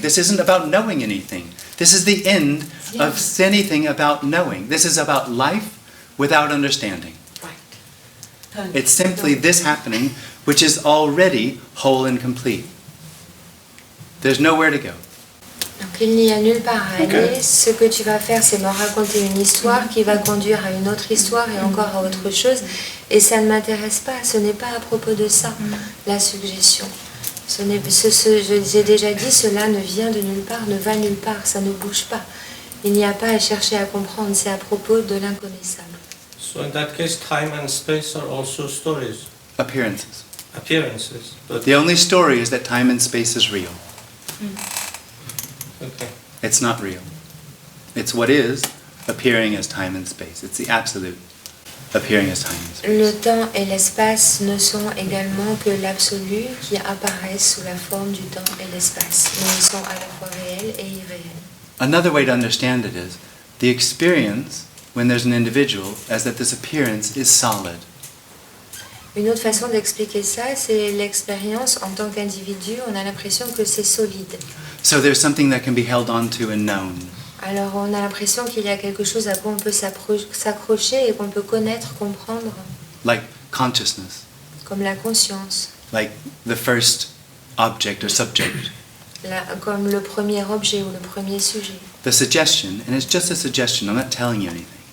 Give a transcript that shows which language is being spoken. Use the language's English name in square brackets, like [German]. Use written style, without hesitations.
[English] This isn't about knowing anything. This is the end of anything about knowing. This is about life without understanding. It's simply this happening, which is already whole and complete. There's nowhere to go. [French] Donc il n'y a nulle part à Ok. aller. Ce que tu vas faire, c'est me raconter une histoire qui va conduire à une autre histoire et encore à autre chose. Et ça ne m'intéresse pas. Ce n'est pas à propos de ça, la suggestion. J'ai déjà dit, cela ne vient de nulle part, ne va nulle part, ça ne bouge pas. Il n'y a pas à chercher à comprendre, c'est à propos de l'inconnaissable. [English] So in that case, time and space are also stories, Appearances. appearances. But The only story is that time and space is real. okay. It's not real. It's what is appearing as time and space. It's the absolute appearing as time and space. [French] Le temps et l'espace ne sont également que l'absolu qui apparaissent sous la forme du temps et l'espace. Mais ils sont à la fois réels et irréels. [English] Another way to understand it is the experience when there's an individual as that this appearance is solid. [French] Une autre façon d'expliquer ça, c'est l'expérience en tant qu'individu. On a l'impression que c'est solide. [English] So there's something that can be held onto and known. [French] Alors on a l'impression qu'il y a quelque chose à quoi on peut s'accrocher et qu'on peut connaître, comprendre, [English] Like consciousness, [French] comme la conscience, [English] like the first object or subject. [French] comme le premier objet ou le premier sujet. [English] The suggestion, and it's just a suggestion, I'm not telling you anything,